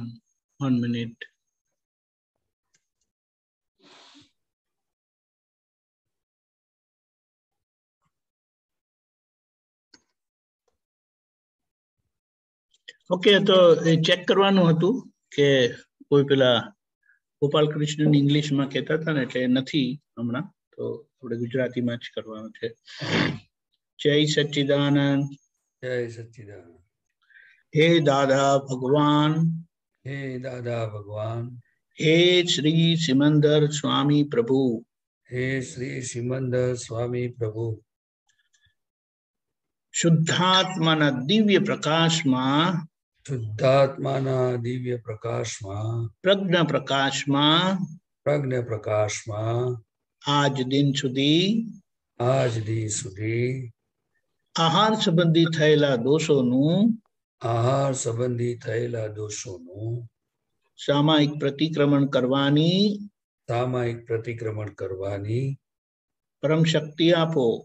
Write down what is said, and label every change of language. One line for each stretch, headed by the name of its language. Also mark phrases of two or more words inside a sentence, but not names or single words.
English: 1 minute.
Gujarati: ઓકે, તો ચેક કરવાનું હતું કે કોઈ પેલા ગોપાલ કૃષ્ણ ઇંગ્લિશમાં કહેતા હતા ને, એટલે નથી હમણાં, તો આપણે ગુજરાતીમાં જ કરવાનું છે. જય સચ્ચિદાનંદ. જય સચ્ચિદાનંદ. હે દાદા ભગવાન, હે દાદા ભગવાન, હે શ્રી સિમંદર સ્વામી પ્રભુ, હે શ્રી સિમંદર સ્વામી પ્રભુ, શુદ્ધાત્માના દિવ્ય પ્રકાશમાં, શુદ્ધાત્માના દિવ્ય પ્રકાશમાં, પ્રજ્ઞા પ્રકાશમાં, પ્રજ્ઞ પ્રકાશમાં આજ દિન સુધી આહાર સંબંધી થયેલા દોષોનું સામાયિક પ્રતિક્રમણ કરવાની પરમ શક્તિ આપો.